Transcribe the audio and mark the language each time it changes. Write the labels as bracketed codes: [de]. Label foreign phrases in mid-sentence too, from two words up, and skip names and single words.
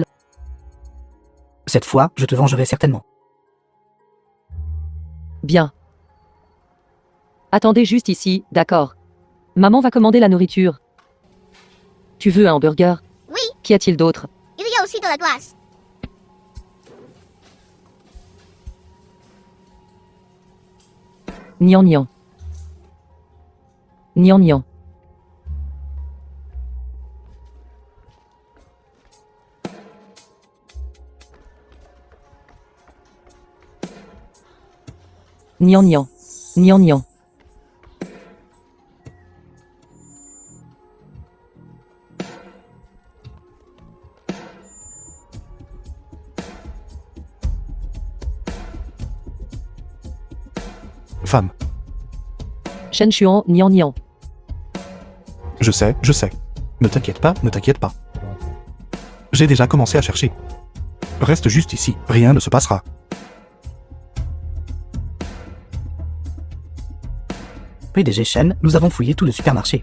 [fr] Cette fois, je te vengerai certainement. Bien. Attendez juste ici, d'accord. Maman va commander la nourriture. Tu veux un hamburger? Oui, Qu'y a-t-il d'autre? il y a aussi de la glace. Nian nian. Nian nian. Nian nian. Nian nian. Femme. Shen Xuan, nian nian. Je sais, je sais. Ne t'inquiète pas, ne t'inquiète pas. J'ai déjà commencé à chercher. Reste juste ici, rien ne se passera. PDG Shen, nous avons fouillé tout le supermarché.